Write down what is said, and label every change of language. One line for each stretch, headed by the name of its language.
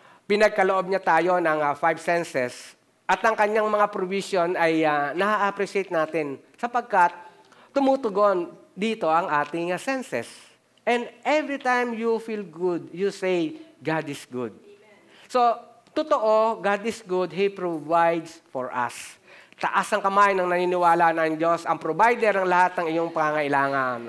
Filipino: Pinagkaloob niya tayo ng 5 senses at ang kanyang mga provision ay na-appreciate natin sapagkat tumutugon dito ang ating senses.
English: And every time you feel good, you say, God is good. So, totoo, God is good. He provides for us.
Filipino: Taas ang kamay ng naniniwala na ang Diyos, ang provider ng lahat ng iyong pangangailangan.